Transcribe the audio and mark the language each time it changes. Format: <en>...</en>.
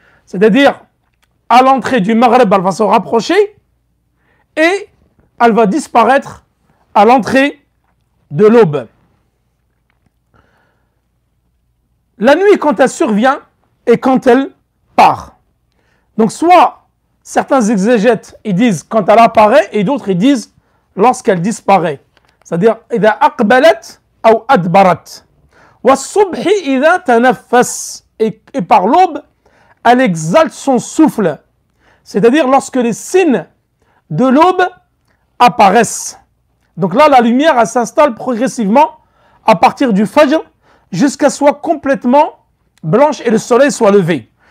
<fr>C'est-à-dire, à l'entrée du Maghreb, elle va se rapprocher et elle va disparaître à l'entrée de l'aube. La nuit quand elle survient et quand elle part. Donc soit certains exégètes ils disent quand elle apparaît et d'autres ils disent lorsqu'elle disparaît. C'est-à-dire</fr> <ar>إذا أقبلت أو أدبرت. والصبح إذا تنفس.</ar> <fr>Et par l'aube, elle exalte son souffle. C'est-à-dire lorsque les signes de l'aube apparaissent. Donc là la lumière elle s'installe progressivement à partir du Fajr jusqu'à soit complètement blanche et le soleil soit levé.</fr>